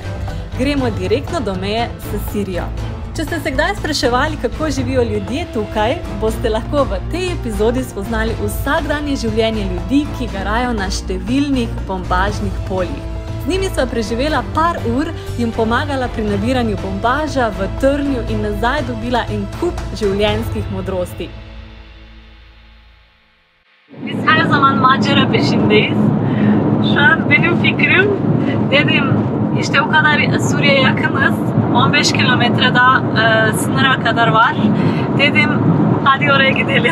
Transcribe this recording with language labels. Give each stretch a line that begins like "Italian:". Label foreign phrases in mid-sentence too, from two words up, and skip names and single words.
Slovenian: Gremo direktno do meje s Sirijo. Če ste se kdaj spraševali, kako živijo ljudje tukaj, boste lahko v tej epizodi spoznali vsakdanje življenje ljudi, ki garajo na številnih bombažnih poljih. Z njimi sva preživela par ur, jim pomagala pri nabiranju bombaža v trnju in nazaj dobila en kup življenjskih modrosti.
Turkish: Biz her zaman macera peşindeyiz. Şu an benim fikrim, dedim işte o kadar Suriye'ye yakınız, 15 kilometre daha sınıra kadar var. Dedim hadi oraya gidelim.